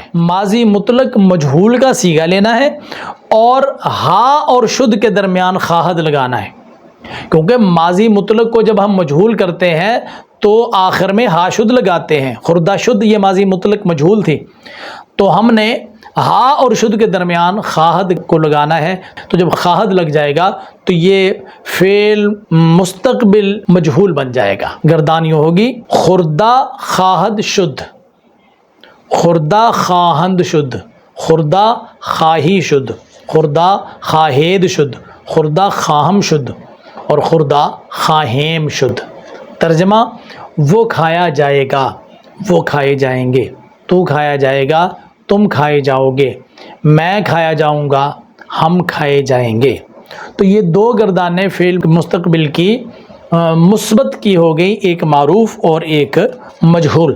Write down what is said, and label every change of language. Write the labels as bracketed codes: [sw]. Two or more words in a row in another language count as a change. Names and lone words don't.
[ur] ماضی مطلق مجہول کا صیغہ لینا ہے اور ہا اور شد کے درمیان خواہد لگانا ہے، کیونکہ ماضی مطلق کو جب ہم مجہول کرتے ہیں تو آخر میں ہا شد لگاتے ہیں۔ [fa] خردہ شد [ur] یہ ماضی مطلق مجہول تھی، تو ہم نے ہا اور شد کے درمیان خواہد کو لگانا ہے۔ تو جب خواہد لگ جائے گا تو یہ فعل مستقبل مجہول بن جائے گا۔ گردان یوں ہوگی، [fa] خردہ خواہد شد، خردہ خواہند شد، خردہ خواہی شد، خردہ خواہید شد، خردہ خواہم شد اور خردہ خواہیم شد۔ [ur] ترجمہ، وہ کھایا جائے گا، وہ کھائے جائیں گے، تو کھایا جائے گا، تم کھائے جاؤ گے، میں کھایا جاؤں گا، ہم کھائے جائیں گے۔ تو یہ دو گردانیں فعل مستقبل کی مثبت کی ہو گئی، ایک معروف اور ایک مجہول۔